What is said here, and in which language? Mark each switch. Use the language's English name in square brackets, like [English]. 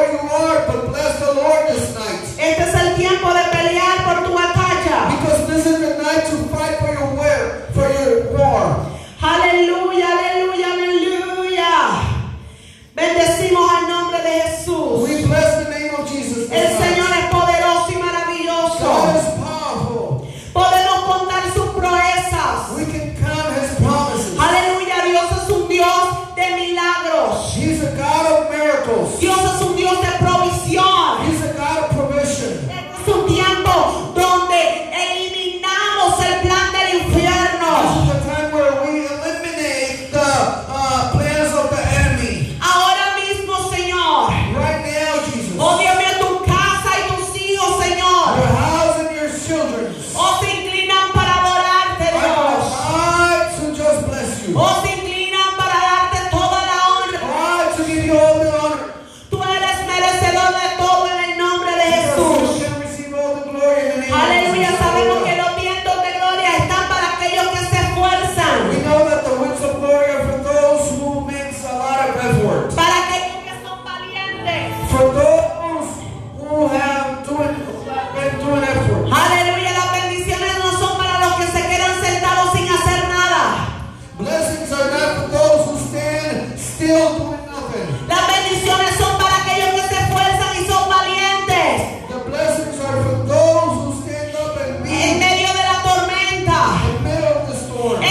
[English] war, but bless the Lord this night. [Spanish] Este es el tiempo de pelear por tu batalla. [English] Because this is the night to fight for your war. [Spanish] Aleluya, aleluya, aleluya. Bendecimos al nombre de Jesús. [English] We bless the name of Jesus. [Spanish] El Señor es poderoso y maravilloso. [English] God is powerful. [Spanish] Podemos contar sus proezas. [English] We can count His promises. [Spanish] Aleluya, Dios es un Dios de milagros. [English] He's a God of miracles. [Spanish] Dios es un Dios de provisión. [English] He's a God of provision. [Spanish] Es un tiempo donde eliminamos el plan del infierno. [English] This is the time where we eliminate the plans of the enemy. [Spanish] Ahora mismo, Señor. [English] Right now, Jesus. [Spanish] Oh, Dios mío, tu casa y tus hijos, Señor. [English] Your house and your children. [Spanish] Oh, se inclinan para adorarte, Dios. [English] I to just bless you. [Spanish] Oh, se inclinan para darte toda la honra. [English] I to give you all the honor. [Spanish] Tú eres merecedor de todo en el nombre de Jesús. [English] You can receive all the glory in the name of [Spanish] Aleluya, [English] Jesus. [Spanish] sabemos que los vientos de gloria están para aquellos que se esfuerzan. [English] We know that the winds of glory are for those who makes a lot of effort. [Spanish] Para aquellos que son valientes. [English] For those who have been doing effort. [Spanish] Aleluya, las bendiciones no son para los que se quedan sentados sin hacer nada. [English] Blessings are not for those who stand still doing nothing. [Spanish] Las bendiciones son para aquellos que se esfuerzan y son valientes. [English] The blessings are for those who stand up and [Spanish] En [English] be [Spanish] medio de la tormenta, [English] in the middle of the storm,